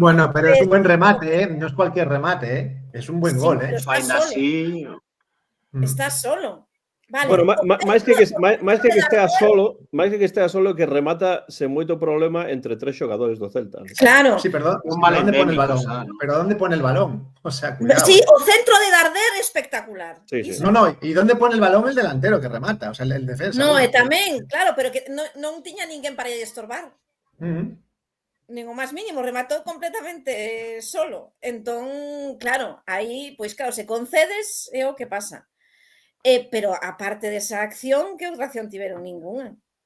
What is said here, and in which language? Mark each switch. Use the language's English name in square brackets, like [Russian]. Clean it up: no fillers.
[Spanish] Bueno, pero es un buen remate, ¿eh? No es cualquier remate, ¿eh? Es un buen gol, ¿eh? Está solo. Está solo. Vale. [Galician] Bueno, máis que estea solo, que remata sen moito problema entre tres xogadores do Celta. Claro. [Spanish] Sí, perdón. ¿Dónde pone el balón? Pero ¿dónde pone el balón? O sea, cuidado. [Galician] Sí, o centro de Darder espectacular. Sí, sí. [Spanish] No, ¿y dónde pone el balón el delantero que remata? O sea, el defensa. [Galician] No, tamén, claro, pero que non tiña ninguén para estorbar. Nin o máis mínimo, rematou completamente solo. Entón, claro, aí, pois claro, se concedes é o que pasa. Pero aparte desa acción, que outra acción tiveron? Ninguna.